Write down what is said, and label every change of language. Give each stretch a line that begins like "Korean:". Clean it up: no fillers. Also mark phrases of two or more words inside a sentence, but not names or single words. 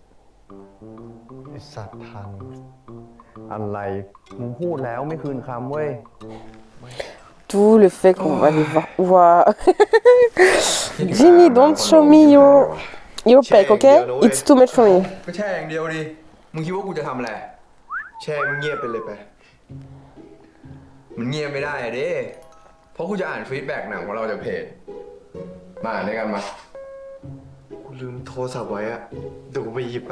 Thai: ไอสัตว์ทัน อะไร มึงพูดแล้วไม่คืนคำเว้ย
French: Tout le fait qu'on va les voir.
English: Wow. Jimmy, don't show me your peck, okay? It's too much for me.
Thai: ก็แช่อย่างเดียวดิ มึงคิดว่ากูจะทำอะไร แช่มึงเงียบไปเลยไป มันเงียบไม่ได้อะดิเพราะกูจะอ่านฟีดแบ็กหนังของเราจากเพจ มาอ่านด้วยกันมา กูลืมโทรศัพท์ไว้อะเดี๋ยวกูไปหยิบแบบ